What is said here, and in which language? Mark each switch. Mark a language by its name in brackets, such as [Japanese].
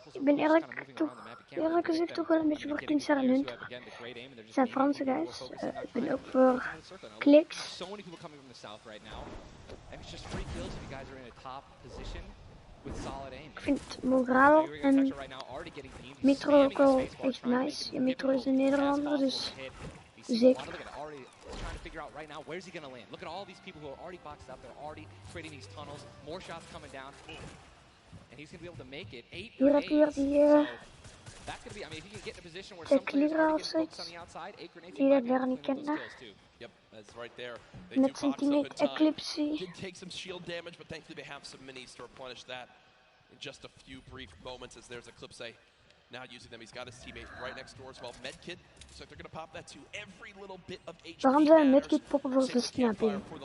[Dutch] ik ben eerlijk gezegd toch wel een beetje voor Kiesar en Hunter. Het zijn Franse guys. Ik ben ook voor Kliks. [English] So many people coming from the south right now. And it's just free kills if you guys are in a top position with solid aim. [Dutch] Ik vind Moral en Mitro ook wel echt nice. Ja, Mitro is een Nederlander, dus zeker. [English] Trying to figure out right now where's he going to land. Look at all these people who are already boxed up. They're already creating these tunnels. More shots coming down. And he's going to be able to make it. 8 grenades. So that's going to be, I mean, if you can get in a position where some players are getting focused on the outside, 8 grenades. [Dutch] Die dat daar niet kent, [English] Yep, that's right there. [Dutch] Met zijn teammate Eclipse. [English] Did take some shield damage, but thankfully they have some minis to replenish that in just a few brief moments, as there's Eclipse now using them. He's got his teammate right next door as well. Medkit, so they're going to pop that too. Every little bit of HP [Dutch] Waarom zou een medkit poppen voor zijn snapping?